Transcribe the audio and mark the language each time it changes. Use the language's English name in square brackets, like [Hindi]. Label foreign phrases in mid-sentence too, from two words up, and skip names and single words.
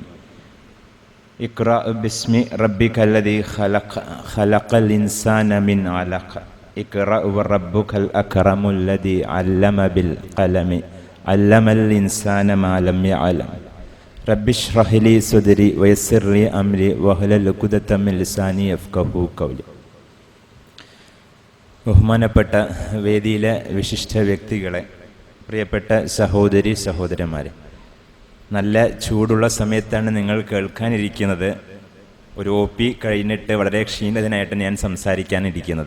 [Arabic] اقرأ باسم ربك الذي خلق خلق الإنسان من علق اقرأ وربك الأكرم الذي علم بالقلم علم الإنسان ما لم يعلم رب اشرح لي صدري ويسر لي أمري واحلل عقدة من لساني يفقهوا قولي. [Malayalam] ബഹുമാനപ്പെട്ട വേദിയിലെ വിശിഷ്ട വ്യക്തികളെ, പ്രിയപ്പെട്ട സഹോദരി സഹോദരന്മാരെ, നല്ല ചൂടുള്ള സമയത്താണ് നിങ്ങൾ കേൾക്കാനിരിക്കുന്നത്. ഒരു OP കഴിഞ്ഞിട്ട് വളരെ ക്ഷീണിതനായിട്ട് ഞാൻ സംസാരിക്കാനിരിക്കുന്നത്.